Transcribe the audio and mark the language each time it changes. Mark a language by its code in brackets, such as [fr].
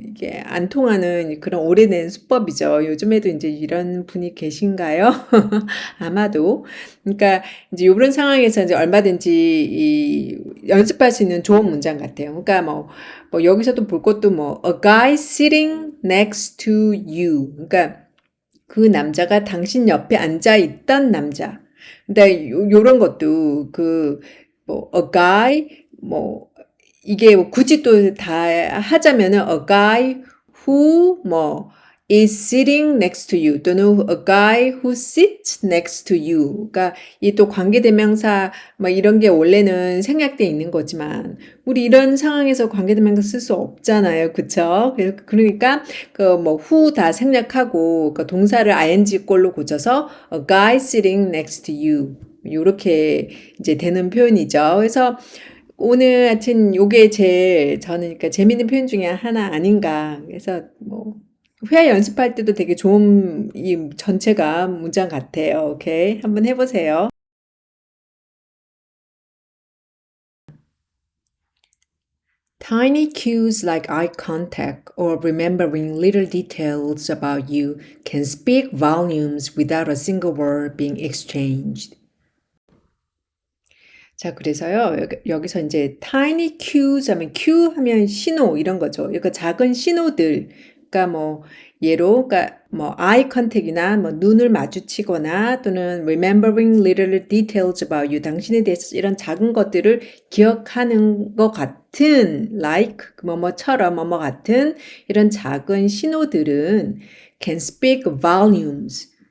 [ko] 이게 안 통하는 그런 오래된 수법이죠. 요즘에도 이제 이런 분이 계신가요? 아마도. 그러니까 이제 요런 상황에서 이제 얼마든지 이 연습할 수 있는 좋은 문장 같아요. 그러니까 뭐 여기서도 볼 것도 뭐 [en] a guy sitting next to you. [ko] 그러니까 그 남자가 당신 옆에 앉아 있던 남자. 근데 요런 것도 뭐 [en] a guy 뭐 이게 뭐 굳이 또 다 하자면은 a guy who 뭐 is sitting next to you 또는 a guy who sits next to you. [ko] 그러니까 이 또 관계대명사 뭐 이런 게 원래는 생략돼 있는 거지만 우리 이런 상황에서 관계대명사 쓸 수 없잖아요. 그쵸? 그러니까 그 뭐 who 다 생략하고 그 동사를 ing 꼴로 고쳐서 [en] a guy sitting next to you. [ko] 요렇게 이제 되는 표현이죠. 그래서 오늘 하여튼 요게 제일 저는 그러니까 재밌는 표현 중에 하나 아닌가. 그래서 뭐 회화 연습할 때도 되게 좋은 이 전체가 문장 같아요. 오케이. 한번 해보세요. [en] Tiny cues like eye contact or remembering little details about you can speak volumes without a single word being exchanged. [ko] 자, 그래서요, 여기서 이제 tiny cues 하면 cue 하면 신호 이런 거죠. 그러니까 작은 신호들. 그러니까 뭐 예로 그러니까 뭐 eye contact이나 뭐 눈을 마주치거나 또는 [en] remembering little details about you [ko] 당신에 대해서 이런 작은 것들을 기억하는 것 같은 like 뭐뭐처럼 뭐뭐 같은 이런 작은 신호들은 [en] can speak volumes.